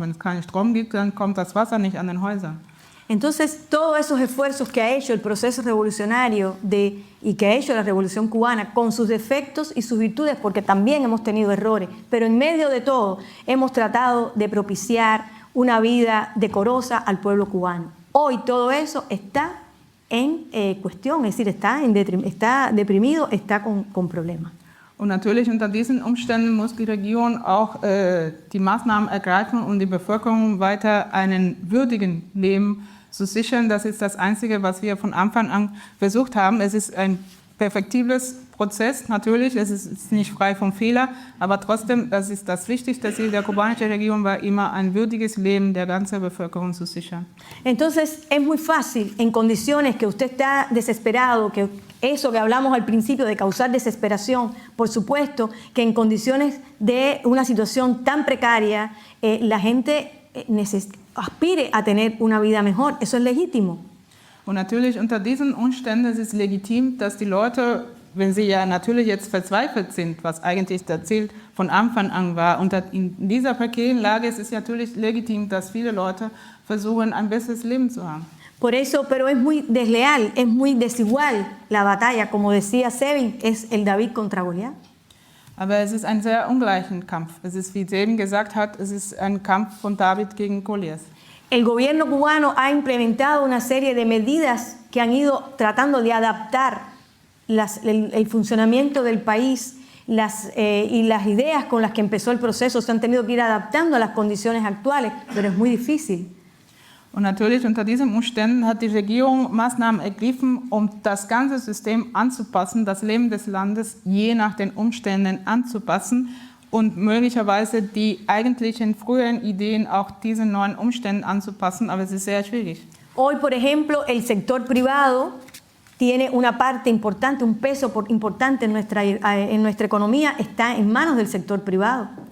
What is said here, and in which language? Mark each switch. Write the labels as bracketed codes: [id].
[de] Wenn es keinen Strom gibt, dann kommt das Wasser nicht an den Häusern. [es] Entonces, todos esos esfuerzos que ha hecho el proceso revolucionario y que ha hecho la Revolución Cubana, con sus defectos y sus virtudes, porque también hemos tenido errores, pero en medio de todo hemos tratado de propiciar una vida decorosa al pueblo cubano. Hoy todo eso está en cuestión, es decir, está deprimido, está con problemas. [de] Und natürlich unter diesen Umständen muss die Regierung auch die Maßnahmen ergreifen, um die Bevölkerung weiter einen würdigen Leben zu sichern. Das ist das Einzige, was wir von Anfang an versucht haben. Es ist ein perfektibles Prozess, natürlich, es ist nicht frei von Fehlern, aber trotzdem, das ist das Wichtigste Ziel der kubanischen Regierung, war immer ein würdiges Leben der ganzen Bevölkerung zu sichern. [es] Entonces, es muy fácil, en condiciones que usted está desesperado, que eso que hablamos al principio de causar desesperación, por supuesto que en condiciones de una situación tan precaria, la gente aspire a tener una vida mejor, eso es legítimo. [de] Und natürlich unter diesen Umständen ist es legitim, dass die Leute, wenn sie ja natürlich jetzt verzweifelt sind, was eigentlich das Ziel von Anfang an war, und in dieser prekären Lage ist es natürlich legitim, dass viele Leute versuchen, ein besseres Leben zu haben. [es] Por eso, pero es muy desleal, es muy desigual la batalla, como decía Sevin, es el David contra Goliat. [de] Aber es ist ein sehr ungleicher Kampf. Es ist, wie Sevin gesagt hat, es ist ein Kampf von David gegen Goliath. [es] El gobierno cubano ha implementado una serie de medidas que han ido tratando de adaptar el funcionamiento del país y las ideas con las que empezó el proceso se han tenido que ir adaptando a las condiciones actuales, pero es muy difícil. [de] Und natürlich unter diesen Umständen hat die Regierung Maßnahmen ergriffen, um das ganze System anzupassen, das Leben des Landes je nach den Umständen anzupassen und möglicherweise die eigentlichen früheren Ideen auch diesen neuen Umständen anzupassen, aber es ist sehr schwierig. [es] Hoy, por ejemplo, el sector privado tiene una parte importante, un peso importante en nuestra economía, está en manos del sector privado.